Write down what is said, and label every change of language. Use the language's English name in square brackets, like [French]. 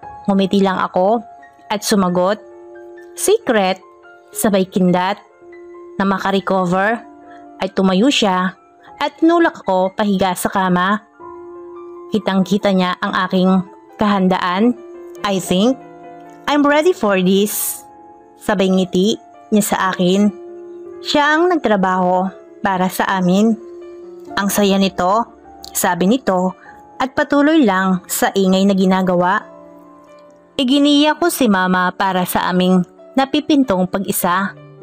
[Filipino] Ngumiti lang ako at sumagot, "Secret." Sabay kindat. Na makarecover ay tumayo siya at tinulak ako pahiga sa kama. Kitang-kita niya ang aking kahandaan. [English] "I think I'm ready for this." [Filipino] Sabay ngiti niya sa akin. Siya ang nagtrabaho para sa amin. "Ang saya nito," sabi nito at patuloy lang sa ingay na ginagawa. Iginiya ko si mama para sa aming napipintong pag-isa.